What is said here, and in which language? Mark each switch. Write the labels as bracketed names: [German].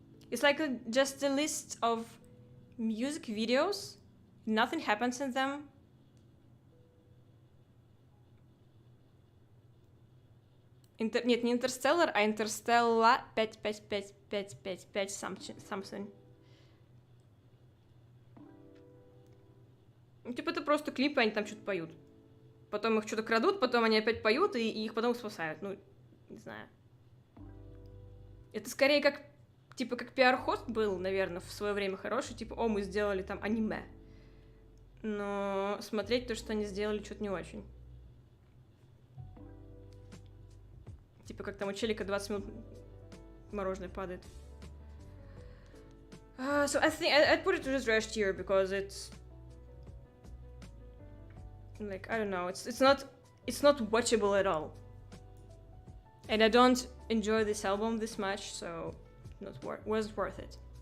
[English] It's like just a list of music videos, nothing happens in them. [Russian] Нет, не Interstellar, а Interstellar 55555 something. Ну, типа, это просто клипы, они там что-то поют. Потом их что-то крадут, потом они опять поют, и их потом спасают. Ну, не знаю. Это скорее как, типа, как пиар-хост был, наверное, в свое время хороший. Типа, о, мы сделали там аниме. Но смотреть то, что они сделали, что-то не очень. Типа, как там у челика 20 минут мороженое падает. [English] So I think I'd put it to the trash tier, because it's like, I don't know, it's not watchable at all. And I don't enjoy this album this much, so wasn't worth it.